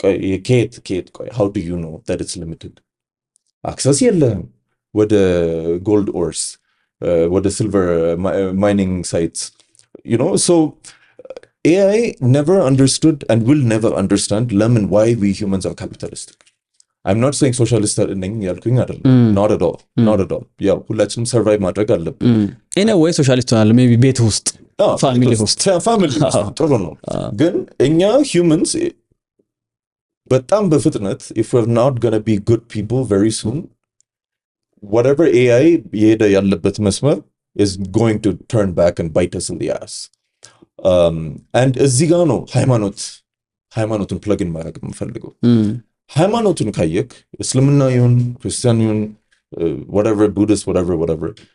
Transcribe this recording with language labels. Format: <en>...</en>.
<am>የኬት</am> <en>how do you know that it's limited access</en> <am>የለህም ወደ</am> <en>gold ores</en> <am>ወደ</am> <en>silver mining sites you know so AI never understood and will never understand why we humans are capitalistic I'm not saying socialist</en> <am>ነኝ ያልኩኝ አይደለም</am> <en>not at all</en> <am>ያው ሁላችንም ሰርቫይቭ ማድረግ አለብን</am> <en>in a way socialist</en> <am>ሆናል</am> <en>maybe</en> <am>ቤት ውስጥ ፋሚሊ ውስጥ ጥሩ ነው ግን እኛ humans በጣም በፍጥነት</am> <en>if we're not going to be good people very soon</en> <am>whatever AI የሄደ ያለበት መስመር</am> <en>is going to turn back and bite us in the ass</en> <am>and እዚህ ጋር ነው ሃይማኖትን ፕለግን ማድረግ የምፈልገው ሃይማኖቱን ካየክ እስልምና ይሁን ክርስቲያን ይሁን</am> <en>whatever buddhist whatever</en>